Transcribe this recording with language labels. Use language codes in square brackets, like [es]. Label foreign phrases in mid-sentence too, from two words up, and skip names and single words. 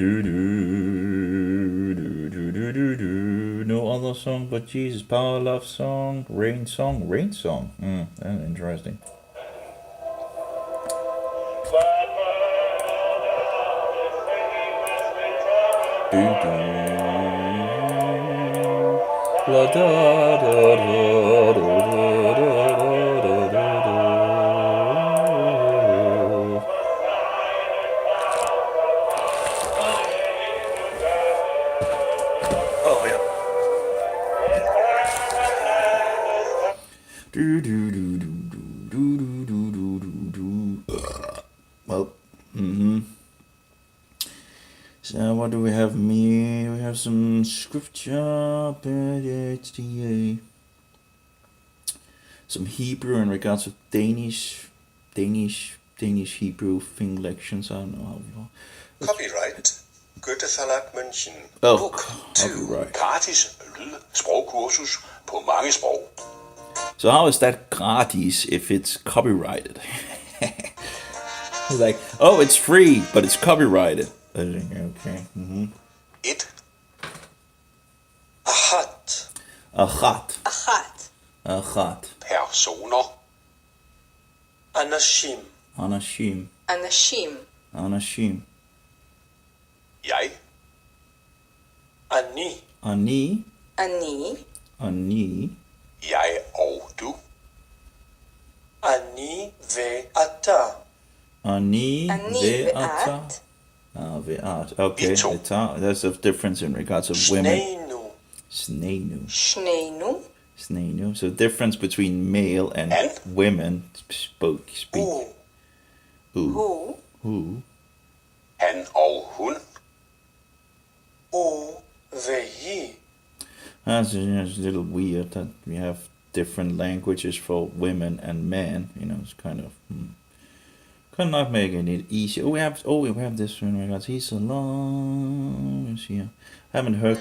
[en] Do, do, do, do, do, do, do, do. No other song but Jesus. Power, love song, rain song, rain song. That's interesting. Do, do. La, da, da, da, da, da, da, da, da, da. Oh, yeah. Do, do, do, do, do, do, do, do, do, do. Well, So what do we have here? We have some scripture, some Hebrew in regards to Danish Hebrew thing lections. I don't know how. Copyright Goethe Verlag München. Oh, Book 2. copyright. [da] Gratis sprogkursus på mange sprog. [en] So how is that gratis if it's copyrighted? He's like, oh, it's free, but it's copyrighted. Okay. 1. [he] אחת, Achat. אחת, Achat. [da] Personer. [he] אנשים, Anashim. אנשים, Anashim. [da] Jeg. [he] אני, Ani. אני, Ani. [da] Jeg og du. [he] אני ואתה, Ani. אני Ve'ata. ואת, Ah, ve'at. Okay. Ito. Ve'ata. [en] There's a difference in regards of women. [he] שנינו, Sneinu. שנינו, Sneinu. [en] So difference between male and And? women speak. [he] הוא, Ooh. הוא, [en] Who? [da] Han og hun. [he] הוא והיא, [en] That's a little weird that we have different languages for women and men. You know, it's kind of kind of not making it easy. We have this one. Regards. He's alone. Let's see here. Haven't heard.